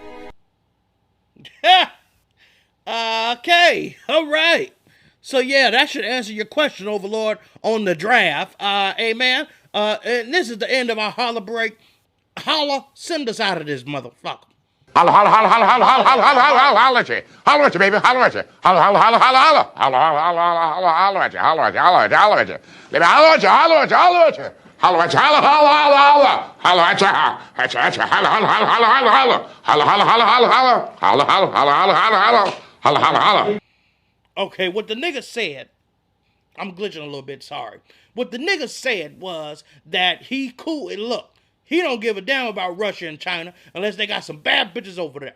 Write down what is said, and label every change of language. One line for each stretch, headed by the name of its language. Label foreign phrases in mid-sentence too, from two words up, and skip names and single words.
English: Okay, all right. So, yeah, that should answer your question, Overlord, on the draft. Amen. And this is the end of our Holla Break. Holla, send us out of this motherfucker. Holla, holla, holla, holla, holla, holla, holla, holla, holla, holla at you. Holla at you, baby. Holla at you. Holla, holla, holla, holla, holla. Holla, holla, holla, holla, holla at you. Holla at you, holla at you, holla at you. Baby, holla at you, holla at you, holla at you. Holla at you, holla, holla, holla, holla. Holla at you, at you, holla, holla, holla, holla, holla, holla. Holla, holla, holla, holla, holla. Holla, holla, holla, holla, holla, holla. Holla, holla, holla. Okay, what the nigga said, I'm glitching a little bit, sorry. What the nigga said was that he cool, and look, he don't give a damn about Russia and China unless they got some bad bitches over there.